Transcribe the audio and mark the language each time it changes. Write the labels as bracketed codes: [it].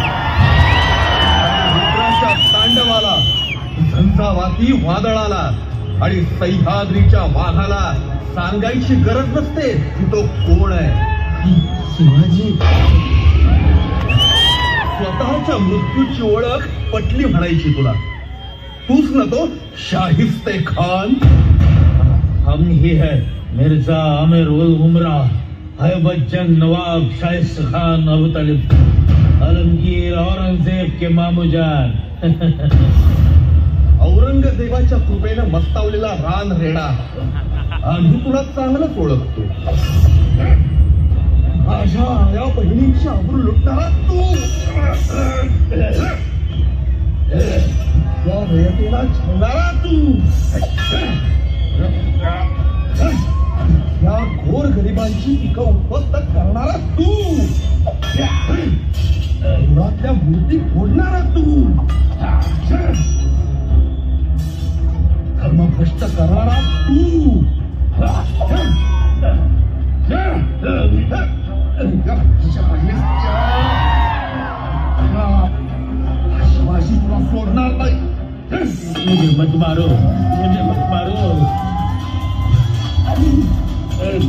[mr] रुद्राच्या तांडवाला, झंझावाती वादळाला आणि सह्याद्रीच्या वाघाला सांगायची गरज नसते की तो कोण आहे. शिवाजी. स्वतःच्या मृत्यूची ओळख पटली म्हणायची तुला. तूच न तो शाहिस्ते खान. [hi] हम ही है मिर्जा आमिर उल उमरा, हैबतजंग नवाब शाइस्त खान अबू तालिब, आलमगीर औरंगजेब के मामूजान. [mr] औरंगजेबाच्या कृपेनं मस्तावलेला रान रेडा. आम्ही तुला चांगलंच ओळखतो. माझ्या या बहिणीची आबरू लुटणारा तू. या रयतेला छळणारा तू. या घोर गरिबांची पिकं उद्ध्वस्त करणारा तू. पुरातल्या मूर्ती फोडणारा तू. धर्मभ्रष्ट करणारा तू. शिवाजी तुला सोडणार नाही. [hi] मुझे मत मारो, मुझे मत मारो.